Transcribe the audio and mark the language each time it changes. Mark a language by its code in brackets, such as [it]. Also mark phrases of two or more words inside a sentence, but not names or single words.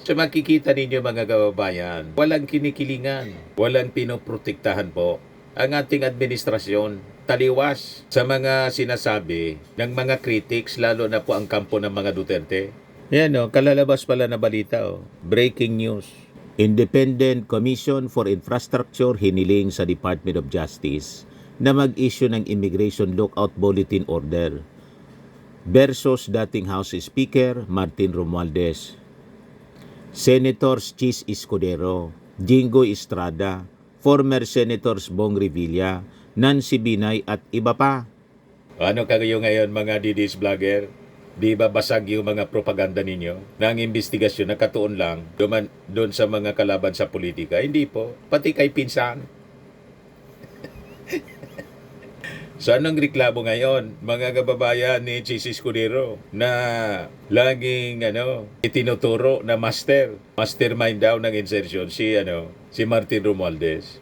[tl] So makikita ninyo mga kababayan, walang kinikilingan, walang pinoprotektahan po ang ating administrasyon. Taliwas sa mga sinasabi ng mga critics, lalo na po ang kampo ng mga Duterte. Yan kalalabas pala na balita [en] Breaking news. [tl] Independent Commission for Infrastructure hiniling sa Department of Justice na mag-issue ng Immigration Lookout Bulletin Order versus dating House Speaker Martin Romualdez, Senators Chis Escudero, Jingoy Estrada, former Senators Bong Revilla, Nancy Binay at iba pa. Ano kayo ngayon mga DDS vlogger? Di ba basag yung mga propaganda ninyo na ang investigasyon nakatuon lang doon sa mga kalaban sa politika? Hindi po. Pati kay pinsan. So anong reklamo ngayon, mga kababayan ni Chis Escudero na laging itinuturo na mastermind daw ng insertion si Martin Romualdez.